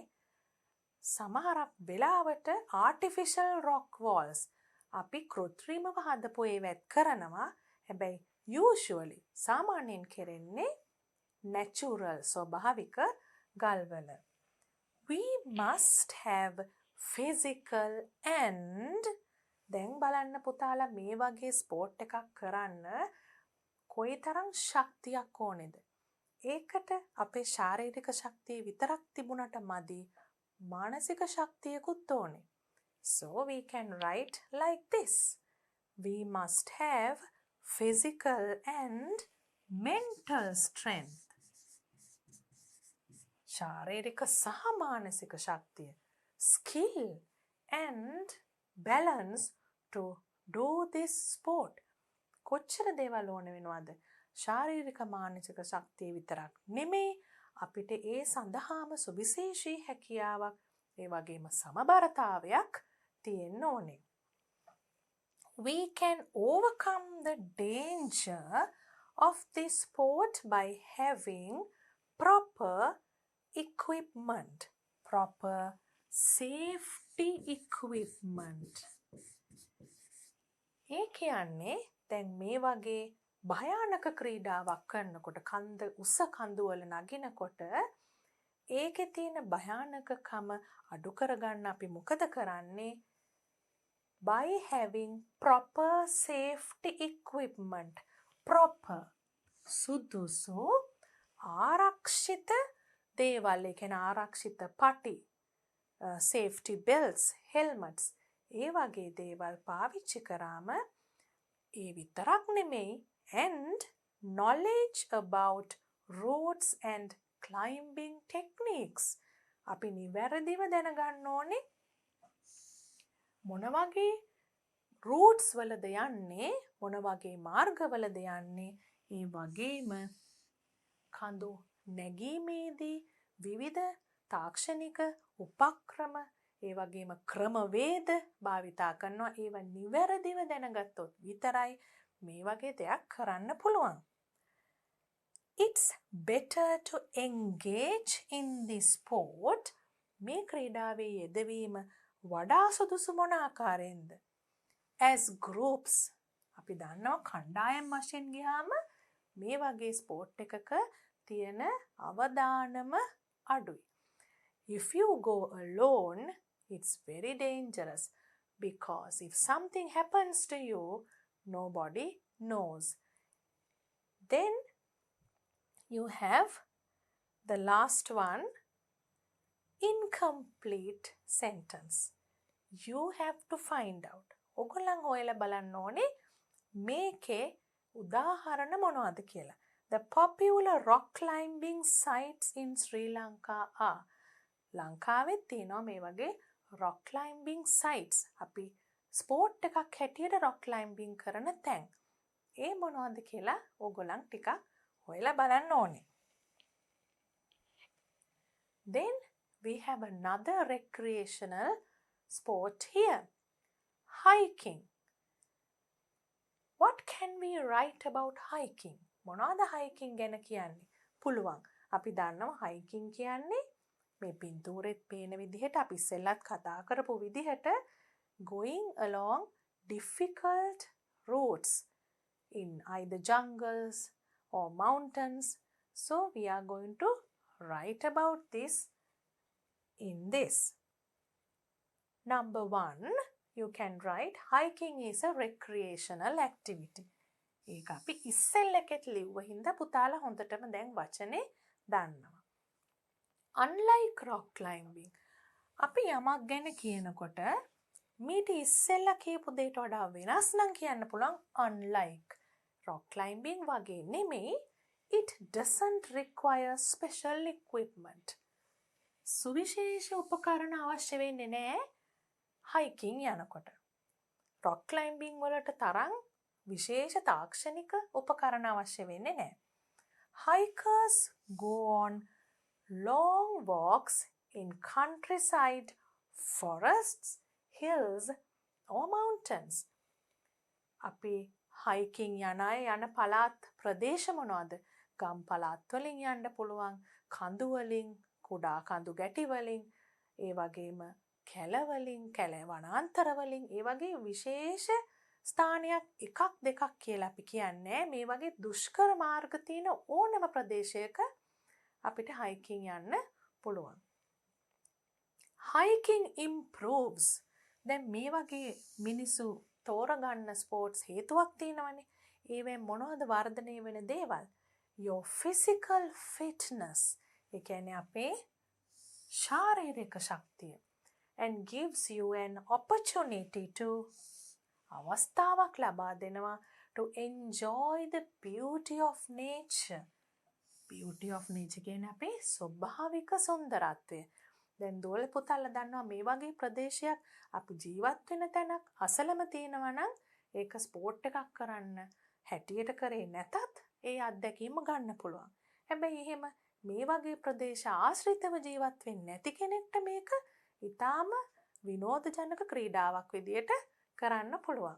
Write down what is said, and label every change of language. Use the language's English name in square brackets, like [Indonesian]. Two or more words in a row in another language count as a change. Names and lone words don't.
[Sinhala] සමහරක් වෙලාවට [English] artificial rock walls [Sinhala] අපි කෘත්‍රිමව හදපු ඒවත් කරනවා. හැබැයි usually සාමාන්‍යයෙන් කරන්නේ natural ස්වභාවික ගල්වල. [English] We must have physical and [Sinhala] දැන් බලන්න පුතාලා මේ වගේ ස්පෝර්ට් එකක් කරන්න කොයිතරම් ශක්තියක් ඕනේද? ඒකට අපේ ශාරීරික ශක්තිය විතරක් තිබුණට මදි. මානසික ශක්තියකුත් ඕනේ. [English] So we can write like this. We must have physical and mental strength. [Sinhala] ශාරීරික සහ මානසික ශක්තිය. [English] Skill and balance to do this sport. [Sinhala] කොච්චර දේවල් ඕන වෙනවද? ශාරීරික මානසික ශක්තිය විතරක් නෙමෙයි අපිට ඒ සඳහාම සුවිශේෂී හැකියාවක් ඒ වගේම සමබරතාවයක් තියෙන්න ඕනේ. [English] We can overcome the danger of this sport by having proper equipment. Proper safety equipment. [Sinhala] ඒ කියන්නේ දැන් මේ වගේ භයානක ක්‍රීඩාවක් කරනකොට කන්ද උස කඳුවල නගිනකොට ඒකේ තියෙන භයානකකම අඩු කරගන්න අපි මොකද කරන්නේ? [English] By having proper safety equipment. [Sinhala] Proper සුදුසු ආරක්ෂිත දේවල්, ඒ කියන්නේ ආරක්ෂිත පටි, [English] safety belts, helmets, [Sinhala] ඒ වගේ දේවල් පාවිච්චි කරාම ඒ විතරක් නෙමෙයි [English] and knowledge about routes and climbing techniques. [Sinhala] අපි නිවැරදිව දැනගන්න ඕනේ මොන වගේ routes වලද යන්නේ, මොන වගේ මාර්ගවලද යන්නේ, ඒ වගේම කඳු නැගීමේදී විවිධ තාක්ෂණික උපක්‍රම ඒ වගේම ක්‍රමවේද භාවිතා කරනවා. ඒවා නිවැරදිව දැනගත්තොත් විතරයි මේ වගේ දෙයක් කරන්න පුළුවන්. [English] It's better to engage in this sport. [Sinhala] මේ ක්‍රීඩාවේ යෙදවීම වඩා සුදුසු මොන ආකාරයෙන්ද? [English] As groups. [Sinhala] අපි දන්නවා කණ්ඩායම් වශයෙන් ගියාම මේ වගේ ස්පෝර්ට් එකක තියෙන අවදානම අඩුයි. [English] If you go alone, it's very dangerous because if something happens to you, nobody knows. Then you have The last one, incomplete sentence. You have to find out. [Sinhala] ඔගොල්ලන් හොයලා බලන්න ඕනේ මේකේ උදාහරණ මොනවද කියලා. [English] The popular rock climbing sites in Sri Lanka are. [Sinhala] ලංකාවෙත් තියෙනවා මේ වගේ [English] rock climbing sites. [Sinhala] අපි ස්පෝර්ට් එකක් හැටියට [English] rock climbing [Sinhala] කරන තැන්. ඒ මොනවද කියලා ඔගොල්ලන් ටිකක් හොයලා බලන්න ඕනේ. [English] Then we have another recreational sport here. Hiking. What can we write about hiking? [Sinhala] මොනවද hiking ගැන කියන්නේ? පුළුවන්. අපි දන්නවා hiking කියන්නේ මේ පින්තූරෙත් පේන විදිහට අපි ඉස්සෙල්ලත් කතා කරපු විදිහට [English] going along difficult routes in either jungles or mountains. So we are going to write about this in this. Number 1, you can write hiking is a recreational activity. [Sinhala] ඒක අපි ඉස්සෙල්ලකෙත් ලිව්ව හින්දා පුතාලා හොඳටම දැන් වචනේ දන්නවා. [English] Unlike rock climbing, [Sinhala] අපි යමක් ගැන කියනකොට මීට ඉස්සෙල්ලා කියපු දෙයට වඩා වෙනස් නම් කියන්න පුළුවන් unlike. [English] Rock climbing [Sinhala] වගේ නෙමෙයි, [English] it doesn't require special equipment. [Sinhala] සුවිශේෂ උපකරණ අවශ්‍ය වෙන්නේ නැහැ hiking යනකොට. [English] rock climbing [Sinhala] වලට තරම් විශේෂ තාක්ෂණික උපකරණ අවශ්‍ය වෙන්නේ නැහැ. [English] Hikers go on long walks in countryside, forests, hills or mountains. [Sinhala] අපි hiking යන අය යන පළාත් ප්‍රදේශ මොනවද? ගම් පළාත් වලින් යන්න පුළුවන්, කඳු වලින්, කුඩා කඳු ගැටි වලින්, ඒ වගේම කැල වලින්, කැල වනාන්තර වලින්, ඒ වගේ විශේෂ ස්ථානයක් එකක් දෙකක් කියලා අපි කියන්නේ. මේ වගේ දුෂ්කර මාර්ග තියෙන ඕනම ප්‍රදේශයක අපිට hiking යන්න පුළුවන්. [English] Hiking improves. [Sinhala] දැන් මේ වගේ මිනිසු තෝරගන්න ස්පෝර්ට්ස් හේතුවක් තියෙනවනේ. ඒවෙන් මොනවද වර්ධනය වෙන දේවල්? [English] Your physical fitness. [Sinhala] ඒ කියන්නේ අපේ ශාරීරික ශක්තිය. [English] And gives you an opportunity to [Sinhala] අවස්ථාවක් ලබා දෙනවා [English] to enjoy the beauty of nature. Beauty of nature [Sinhala] කියන්නේ අපේ ස්වභාවික සුන්දරත්වය. දැන් දෝල පුතාලා දන්නවා මේ වගේ ප්‍රදේශයක් අපි ජීවත් වෙන තැනක් අසලම තියෙනවා නම් ඒක ස්පෝර්ට් එකක් කරන්න හැටියට කරේ නැතත් ඒ අත්දැකීම ගන්න පුළුවන්. හැබැයි එහෙම මේ වගේ ප්‍රදේශ ආශ්‍රිතව ජීවත් වෙන්නේ නැති කෙනෙක්ට මේක ඊටාම විනෝදජනක ක්‍රීඩාවක් විදියට කරන්න පුළුවන්.